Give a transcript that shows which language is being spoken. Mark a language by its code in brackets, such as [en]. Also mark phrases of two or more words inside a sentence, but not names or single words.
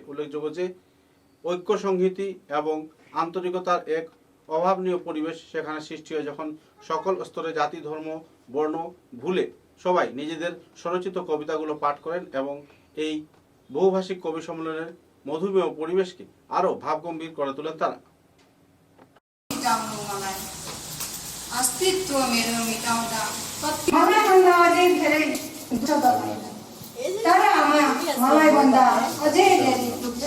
[bn] উল্লেখযোগ্য যে ঐক্য সংহতি এবং আন্তরিকতার এক অভাবনীয় পরিবেশ সেখানে সৃষ্টি হয় যখন সকল স্তরে জাতি, ধর্ম, বর্ণ ভুলে সবাই নিজেদের স্বরচিত কবিতাগুলো পাঠ করেন এবং এই বহুভাষিক কবি সম্মেলনের মধুমেয় পরিবেশকে আরও ভাবগম্ভীর করে তোলেন তারা। [ne] अस्तित्व मेरो मिटाउँदा तर आमा मलाई भन्दा अझै धेरै दुःख छ।